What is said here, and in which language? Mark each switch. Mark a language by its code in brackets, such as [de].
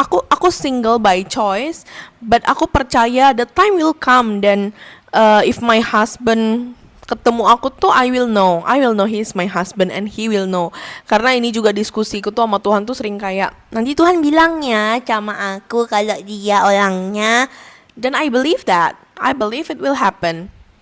[en] Aku single by choice, but [id] aku percaya [en] the time will come. Dan if my husband [id] ketemu aku tuh, [en] I will know he is my husband and he will know. [id] Karena ini juga diskusiku tuh sama Tuhan tuh sering kayak, nanti Tuhan bilangnya sama aku kalau dia orangnya. [en] Dan I believe it will happen.